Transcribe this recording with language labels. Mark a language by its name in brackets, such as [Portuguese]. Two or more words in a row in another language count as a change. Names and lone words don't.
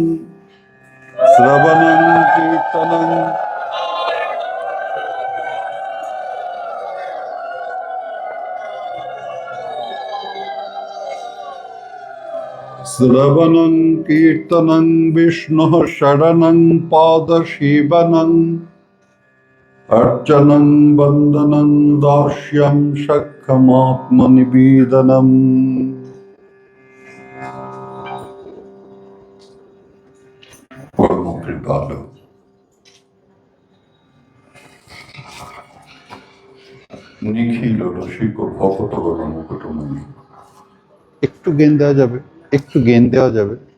[Sanskrit] श्रवणं कीर्तनं श्रवणं कीर्तनं विष्णोः शरणं पादसेवनम्, अर्चनं वन्दनं दास्यं सख्यमात्मनिवेदनम्। [Bangla] পরম কৃপালু নিখিল রসিক ভকতগণ মুকুটমণি, একটু জ্ঞান দেওয়া যাবে, একটু জ্ঞান দেওয়া যাবে।